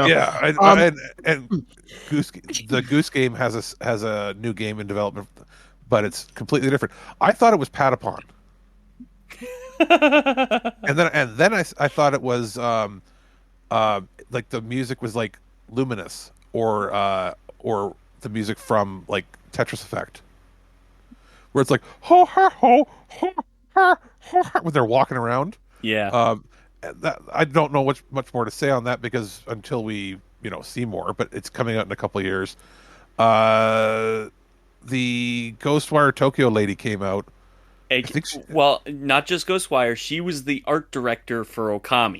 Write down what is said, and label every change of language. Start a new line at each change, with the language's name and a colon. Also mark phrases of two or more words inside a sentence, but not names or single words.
English: Yeah, and the Goose Game has a new game in development, but it's completely different. I thought it was Patapon, and then I thought it was like the music was like Luminous or the music from like Tetris Effect, where it's like ho ha ho ho ha ho ha when they're walking around. Yeah. I don't know much more to say on that because until we see more, but it's coming out in a couple of years. The Ghostwire Tokyo lady came out. Well, not just Ghostwire. She was the art director for Okami.